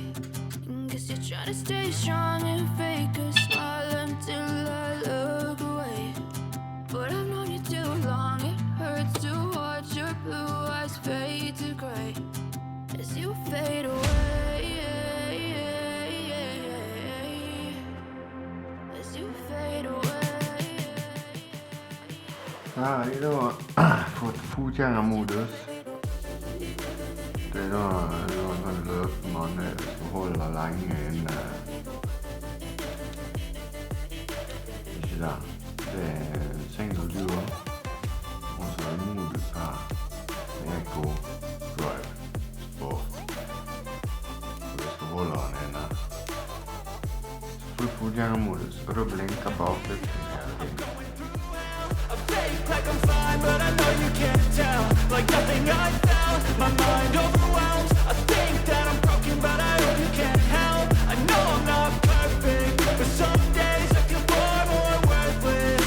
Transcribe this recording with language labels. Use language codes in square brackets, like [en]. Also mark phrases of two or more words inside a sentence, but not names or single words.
[en] Guess you're trying to stay strong and fake a smile until I look away. But I've known you too long, it hurts to watch your blue eyes fade to gray as you fade away. As you fade away. [no] Her har de da fått fotgjengermodus. Det er da en sånn løpemann som holder lenge inne. Ikke den. Det er [en] single duo. [no] Og så er det modus her. Eco Drive Sport. Så vi skal holde den inne. Så får du fotgjengermodus, og da blinker baklykten hele tiden. [en] Like I'm fine, but I know you can't tell. Like nothing I felt, my mind overwhelms. I think that I'm broken, but I hope you can't help. I know I'm not perfect, but some days I feel far more worthless.